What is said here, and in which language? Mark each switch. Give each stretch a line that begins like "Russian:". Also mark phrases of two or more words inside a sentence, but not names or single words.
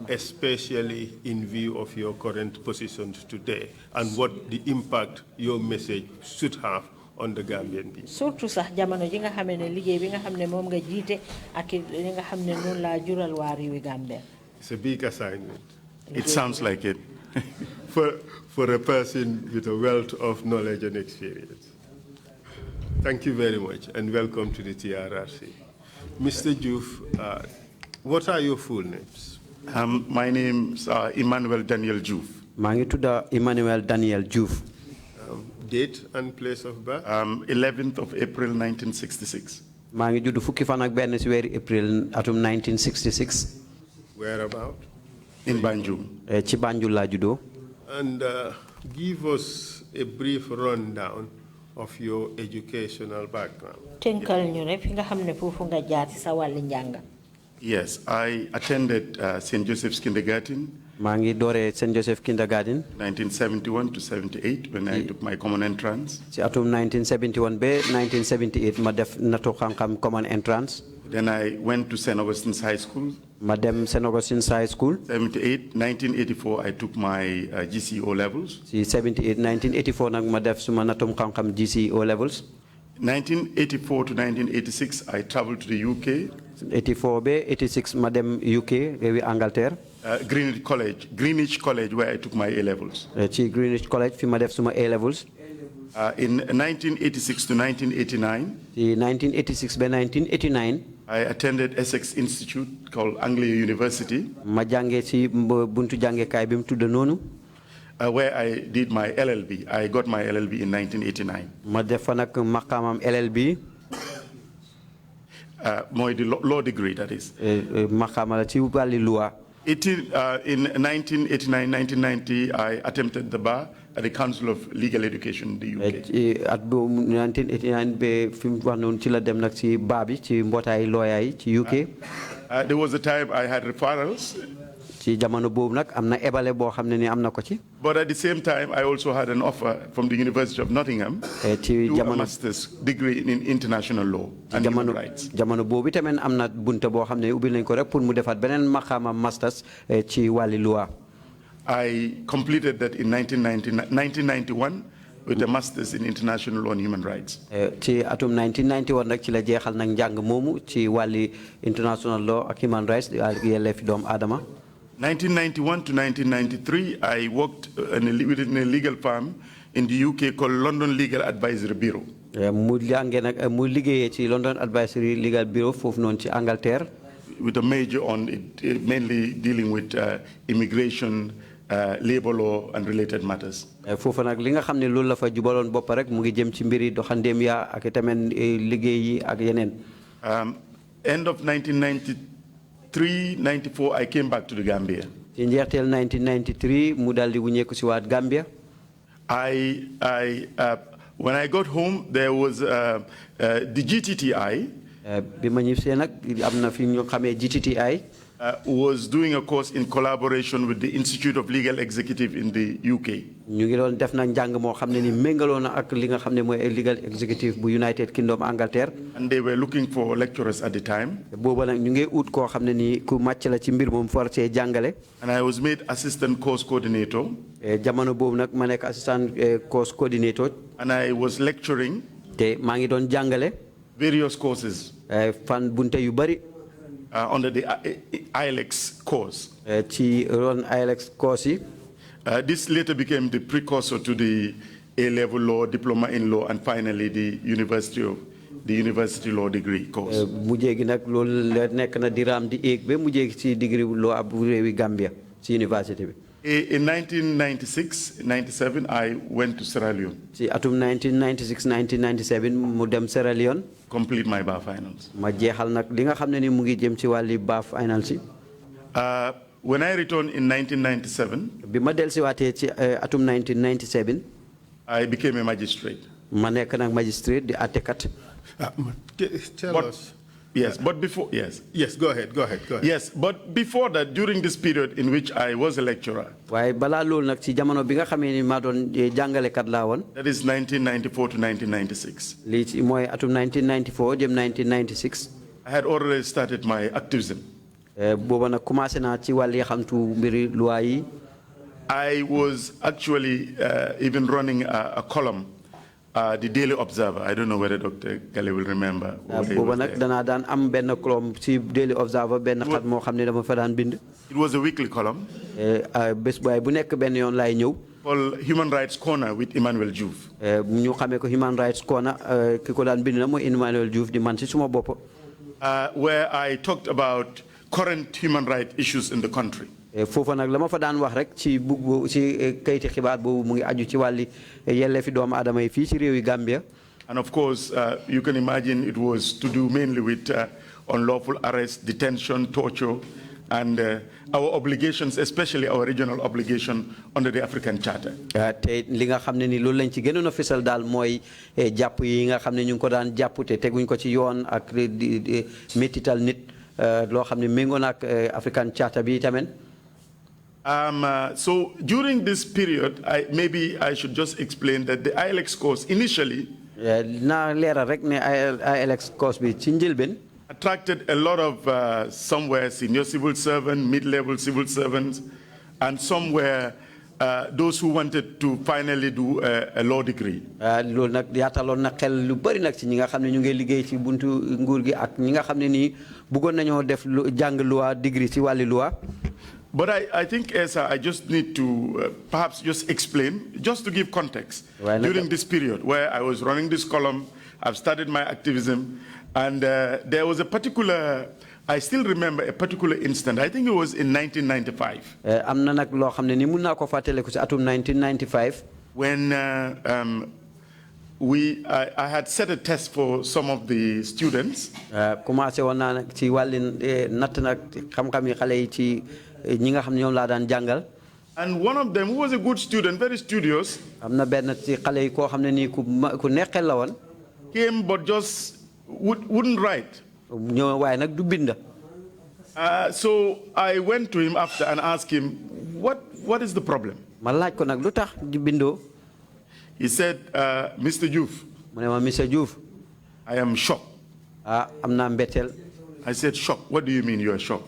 English: Especially in view of your current positions today and what the impact your message should have on the Gambian people.
Wolof: surtout sax jamono ji nga xam ne liggéey bi nga xam ne moom nga jiite ak li nga xam ne noonu laa jural waa réewi Gambia.
English: It's a big assignment. It sounds like it. for a person with a wealth of knowledge and experience. Thank you very much and welcome to the TRRC. Mr. Joof, what are your full names? My name's Emmanuel Daniel Joof.
Wolof: maa ngi tudda Emmanuel Daniel Joof.
English: Date and place of birth? 11th of April 1966.
Wolof: maa ngi judd fukki fan ak benn ci weeru April atum 1966.
English: Whereabout? In Banjul.
Wolof: ci Banjul laa juddoo.
English: And give us a brief rundown of your educational background.
Wolof: tënkal ñu rek fi nga xam ne foofu nga jaar ci sa wàlli njàng.
English: Yes, I attended St. Joseph's Kindergarten.
Wolof: maa ngi dooree St. Joseph Kindergarten.
English: 1971 to 78 when I took my common entrance.
Wolof: ci atum 1971 ba 1978 ma def nattu xam-xam
English: common entrance. Then I went to St. Augustine's High School.
Wolof: ma dem St. Augustine's High School.
English: 1984 I took my GCO levels.
Wolof: ci 1984 nag ma def suma nattum xam-xam
English: GCO levels. 1984 to 1986 I traveled to the UK.
Wolof: 84 ba 86 ma dem UK réewi Angleterre.
English: Greenwich College where I took my A levels.
Wolof: ci Greenwich College fi ma def suma
English: A levels. In 1986 to 1989.
Wolof: ci 1986 ba 1989.
English: I attended Essex Institute called Anglia University.
Wolof: ma jàngee ci buntu jàngekaay bi mu tudd noonu.
English: Where I did my LLB. I got my LLB in 1989.
Wolof: ma def fa nag maqaamam LLB.
English: Mooy the law degree, that is.
Wolof: maqaama la ci wàlli loi.
English: In 1989, 1990, I attempted the bar at the Council of Legal Education in the UK.
Wolof: at boobu 1989 ba fi mu wax noonu ci la dem nag ci baa bi ci mbootaay lawyer yi ci UK.
English: There was a time I had referrals.
Wolof: ci jamono boobu nag am na ebale boo xam ne ni am na ko ci.
English: But at the same time, I also had an offer from the University of Nottingham to do a master's degree in international law and human rights.
Wolof: jamono boobu tamit am na bunte boo xam ne ubbil nañ ko rek pour mu defaat beneen maqaama masters ci wàlli loi.
English: I completed that in 1991 with a master's in international law and human rights.
Wolof: ci atum 1991 nag ci la jeexal nag njàng moomu ci wàlli
English: international law
Wolof: ak
English: human rights
Wolof: ak yelleefi doomu aadama.
English: 1991 to 1993, I worked within a legal firm in the UK called London Legal Advisory Bureau.
Wolof: mu jàngee nag mu liggéeyee ci London Advisory Legal Bureau foofu noonu ci Angleterre.
English: With a major on it, mainly dealing with immigration, labor law, and related matters.
Wolof: foofu nag li nga xam ne loolu la fa jubaloon bopp rek mu ngi jëm ci mbiri doxandeem yaa ak tamit liggéey yi ak yeneen.
English: End of 1993-94, I came back to the Gambia.
Wolof: ci njeexteel 1993 mu daal di wuñeeku si waat Gambia.
English: When I got home, there was the GTTI.
Wolof: bi ma ñibbisee nag am na fi ñu xamee GTTI.
English: Was doing a course in collaboration with the Institute of Legal Executive in the UK.
Wolof: ñu ngi doon def nag njàng moo xam ne ni méngaloo na ak li nga xam ne mooy
English: legal executive
Wolof: bu United Kingdom Angleterre.
English: And they were looking for lecturers at the time.
Wolof: booba nag ñu ngi ut koo xam ne ni ku màcc la ci mbir moom for see jàngale.
English: And I was made assistant course coordinator.
Wolof: jamono boobu nag ma nekk
English: assistant course coordinator. And I was lecturing.
Wolof: te maa ngi doon jàngale.
English: Various courses.
Wolof: fan bunte yu bari.
English: Under the ILEX course.
Wolof: ci ron ILEX course yi.
English: This later became the precursor to the A-level law, diploma in law, and finally the University of the university law degree course.
Wolof: mujjee gi nag loolu nekk na diraam di éeg ba mujjee ci
English: degree law
Wolof: bu réewi Gambia ci université bi.
English: In 1996, 97, I went to Sierra Leone.
Wolof: ci atum 1996 1997 mu dem Sierra Leone.
English: Complete my bar finals.
Wolof: ma jeexal nag li nga xam ne ni mu ngi jëm ci wàlli
English: bar finals
Wolof: yi.
English: When I returned in 1997,
Wolof: bi ma dellusiwaatee ci atum 1997.
English: I became a magistrate.
Wolof: ma nekk nag magistrate di àttekat.
English: Tell us. Yes, but before, yes. Yes, go ahead. Yes, but before that, during this period in which I was a lecturer.
Wolof: waaye balaa loolu nag ci jamono bi nga xamee ni maa doon jàngalekat laa woon.
English: That is 1994 to 1996.
Wolof: lii ci mooy atum 1994 jëm 1996.
English: I had already started my activism.
Wolof: booba nag commencé naa ci wàlli xamtu mbiri loi yi.
English: I was actually even running a column, the Daily Observer. I don't know whether Dr. Gale will remember.
Wolof: booba nag danaa daan am benn column ci Daily Observer benn xat moo xam ne dama fa daan bind.
English: It was a weekly column.
Wolof: bés bu nekk benn yoon laay ñëw.
English: Called Human Rights Corner with Emmanuel Joof.
Wolof: ñu xamee ko Human Rights Corner ki ko daan bind na mooy Emmanuel Joof di man ci suma bopp.
English: Where I talked about current human rights issues in the country.
Wolof: foofa nag la ma fa daan wax rek ci kayiti xibaar boobu mu ngi aju ci wàlli yelleefi doomu aadama yi fii ci réewi Gambia.
English: And of course, you can imagine it was to do mainly with unlawful arrest, detention, torture, and our obligations, especially our regional obligation under the African Charter.
Wolof: te li nga xam ne ni loolu lañ ci gënoon a fisal daal mooy jàpp yi nga xam ne ñu ngi ko daan jàpp te teguñ ko ci yoon ak métital nit loo xam ne méngoo na ak African Charter bi tamit.
English: So during this period, maybe I should just explain that the ILX course initially attracted a lot of somewhere senior civil servants, mid-level civil servants, and somewhere those who wanted to finally do a law degree.
Wolof: loolu nag yaataloon na xel lu bari nag ci ñi nga xam ne ñu ngi liggéey ci buntu nguur gi ak ñi nga xam ne nii bëggoon nañoo def jàng loi degree ci wàlli loi.
English: But I think, Esa, I just need to perhaps just explain, just to give context. During this period where I was running this column, I've started my activism, and there was a particular, I still remember a particular instant, I think it was in 1995.
Wolof: am na nag loo xam ne ni mun naa ko fàttaliku ci atum 1995.
English: When I had set a test for some of the students.
Wolof: commencé woon naa nag ci wàlli natt nag xam-xam yi xale yi ci ñi nga xam ne ñoom laa daan jàngal.
English: And one of them, who was a good student, very studious,
Wolof: am na benn ci xale yi koo xam ne nii ku neexel la woon.
English: came but just wouldn't write.
Wolof: ñëw waaye nag du bind.
English: So I went to him after and asked him, what is the problem?
Wolof: ma laaj ko nag lu tax di bindoo.
English: He said, Mr. Joof.
Wolof: mu ne ma Mr. Joof.
English: I am shocked.
Wolof: am naa mbetteel.
English: I said, shocked. What do you mean you are shocked?